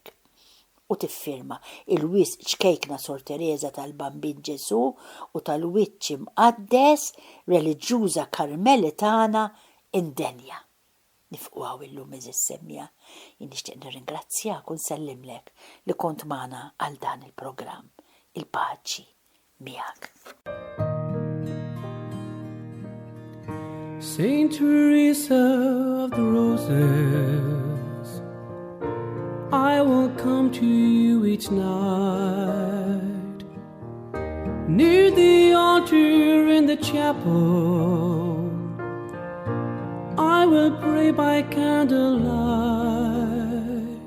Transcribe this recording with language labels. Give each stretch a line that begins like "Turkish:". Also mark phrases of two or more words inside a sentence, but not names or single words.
Maltese: U tiffirma il-wisq ċkejkna Sor Teresa tal-Bambin Ġesu u tal-wiċċ imqaddes reliġjuża Karmelitana Indenja. Nifqgħu illum is-semmija. Jien nixtieq nirringrazzjak u nsellimlek li kont magħna għal dan il-programm. Il-paċi miegħek.
English: Saint Teresa of the Roses, I will come to you each night, near the altar in the chapel. I will pray by candlelight.